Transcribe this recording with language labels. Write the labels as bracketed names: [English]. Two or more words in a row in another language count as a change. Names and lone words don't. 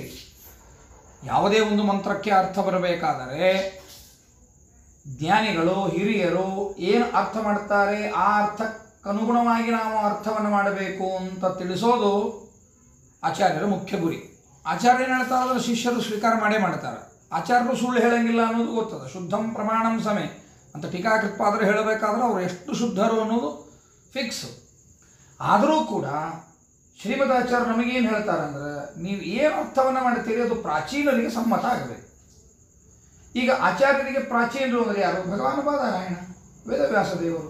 [Kannada] ಯಾವುದೇ ಒಂದು ಮಂತ್ರಕ್ಕೆ ಅರ್ಥ ಬರಬೇಕಾದರೆ ಜ್ಞಾನಿಗಳು ಹಿರಿಯರು ಏನು ಅರ್ಥ ಮಾಡ್ತಾರೆ ಆ ಅರ್ಥಕ್ಕನುಗುಣವಾಗಿ ನಾವು ಅರ್ಥವನ್ನು ಮಾಡಬೇಕು ಅಂತ ತಿಳಿಸೋದು ಆಚಾರ್ಯರ ಮುಖ್ಯ ಗುರಿ. ಆಚಾರ್ಯ ಏನು ಹೇಳ್ತಾರೆ ಅದನ್ನು ಶಿಷ್ಯರು ಸ್ವೀಕಾರ ಮಾಡೇ ಮಾಡ್ತಾರೆ. ಆಚಾರ್ಯರು ಸುಳ್ಳು ಹೇಳಂಗಿಲ್ಲ ಅನ್ನೋದು ಗೊತ್ತದ. [Sanskrit] ಶುದ್ಧಂ ಪ್ರಮಾಣಂ ಸಮೇ [Kannada] ಅಂತ ಟೀಕಾಕೃತ್ಪಾದರು ಹೇಳಬೇಕಾದ್ರೆ ಅವರು ಎಷ್ಟು ಶುದ್ಧರು ಅನ್ನೋದು ಫಿಕ್ಸ್. ಆದರೂ ಕೂಡ ಶ್ರೀಮದಾಚಾರ್ಯರು ನಮಗೇನು ಹೇಳ್ತಾರೆ ಅಂದರೆ, ನೀವು ಏನು ಅರ್ಥವನ್ನು ಮಾಡ್ತೀರಿ ಅದು ಪ್ರಾಚೀನರಿಗೆ ಸಮ್ಮತ ಆಗಬೇಕು. ಈಗ ಆಚಾರ್ಯರಿಗೆ ಪ್ರಾಚೀನರು ಅಂದರೆ ಯಾರು? ಭಗವಾನ್ ಬಾದರಾಯಣ ವೇದವ್ಯಾಸ ದೇವರು.